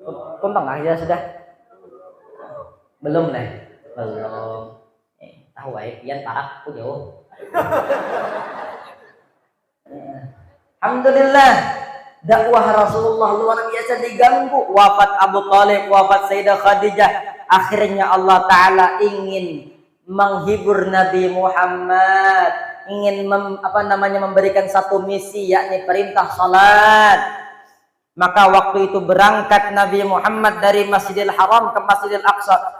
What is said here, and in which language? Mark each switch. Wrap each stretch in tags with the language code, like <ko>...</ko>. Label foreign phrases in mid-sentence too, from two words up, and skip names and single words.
<id>Tumpang aja sudah. Belum lah. Belum.</id> <bjn>Tahu pian parah aku jauh.</bjn> <id>Alhamdulillah. Dakwah Rasulullah luar biasa diganggu. Wafat Abu Thalib, wafat Sayyidah Khadijah. Akhirnya Allah Ta'ala ingin menghibur Nabi Muhammad, ingin memberikan satu misi, yakni perintah salat. Maka waktu itu berangkat Nabi Muhammad dari Masjidil Haram ke Masjidil Aqsa.</id>